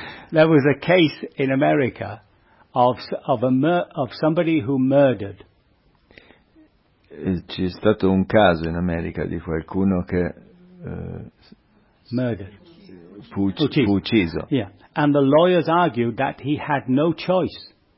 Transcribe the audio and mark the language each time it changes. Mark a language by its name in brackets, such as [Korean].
[English] There was a case in America of somebody who murdered. [Italian] C'è stato un caso in America di qualcuno che [English] murdered. [Italian] Fu ucciso. [English] Yeah. And the lawyers argued that he had no choice.